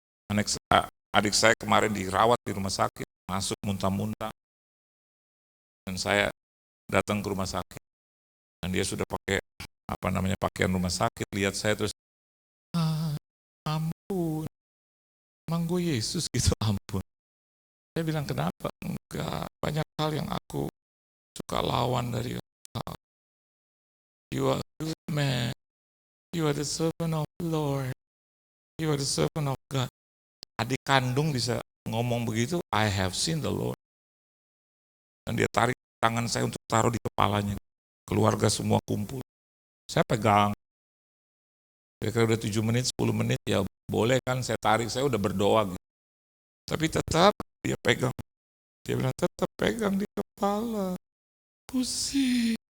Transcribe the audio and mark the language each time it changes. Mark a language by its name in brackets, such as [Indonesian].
[Indonesian] Adik saya kemarin dirawat di rumah sakit, masuk muntah-muntah, dan saya datang ke rumah sakit, dan dia sudah pakai pakaian rumah sakit. Lihat saya terus, ampun, emang gue Yesus gitu, ampun. Saya bilang, kenapa? Enggak, banyak hal yang aku suka lawan dari kau. [English] You are good man. You are the servant of the Lord. You are the servant of God. [Indonesian] Adik kandung bisa ngomong begitu, [English] I have seen the Lord. [Indonesian] Dan dia tarik tangan saya untuk taruh di kepalanya. Keluarga semua kumpul. Saya pegang. Kira-kira udah 7 menit, 10 menit, ya boleh kan saya tarik, saya udah berdoa gitu. Tapi tetap dia pegang. Dia bilang, tetap pegang di kepala. Pusing.